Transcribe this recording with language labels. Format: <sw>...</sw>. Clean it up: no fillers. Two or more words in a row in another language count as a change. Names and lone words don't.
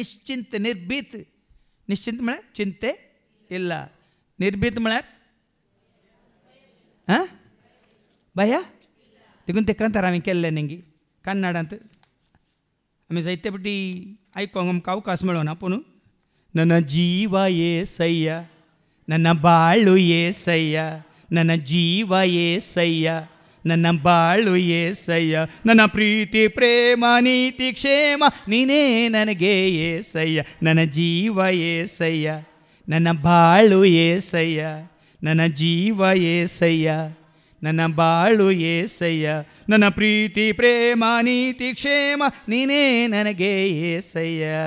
<kok>निश्चिंत निर्भीत. निश्चिंत म्हळ्यार चिंते इल्ला. निर्भीत म्हळ्यार बाया. देखून ते कांतार हांवें केल्ले न्ही कन्नडांत. आमी जायते फावटी आयकोंक आमकां अवकाश मेळना.</kok> <kn>पूण ನನ್ನ ಜೀವ ಏಸಯ್ಯ, ನನ್ನ ಬಾಳು ಏಸಯ್ಯ, ನನ್ನ ಜೀವ ಏಸಯ್ಯ, ನನ್ನ ಬಾಳು ಏಸಯ್ಯ, ನನ್ನ ಪ್ರೀತಿ ಪ್ರೇಮ ನೀತಿ ಕ್ಷೇಮ ನೀನೇ ನನಗೆ ಏಸಯ್ಯ, ನನ್ನ ಜೀವ ಏಸಯ್ಯ, ನನ್ನ ಬಾಳು ಏಸಯ್ಯ, ನನ್ನ ಜೀವ ಏಸಯ್ಯ, ನನ್ನ ಬಾಳು ಏಸಯ್ಯ, ನನ್ನ ಪ್ರೀತಿ ಪ್ರೇಮ ನೀತಿ ಕ್ಷೇಮ ನೀನೇ ನನಗೆ ಏಸಯ್ಯ.</kn>